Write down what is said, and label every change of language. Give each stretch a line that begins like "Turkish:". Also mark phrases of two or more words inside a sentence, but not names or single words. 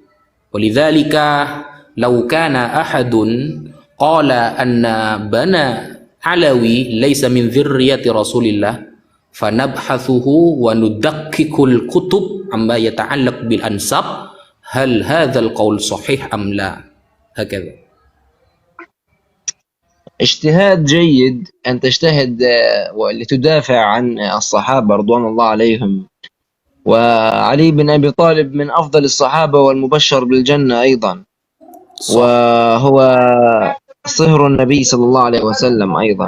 Arabic: ولذلك لو كان أحد قال إن بني علوي ليس من ذرية رسول الله فنبحثه وندقق الكتب أما يتعلق بالأنساب هل هذا القول صحيح أم لا. هكذا. اجتهاد جيد أن تجتهد ولتدافع عن الصحابة رضوان الله عليهم، وعلي بن أبي طالب من أفضل الصحابة والمبشر بالجنة أيضا، وهو صهر النبي صلى الله عليه وسلم أيضا.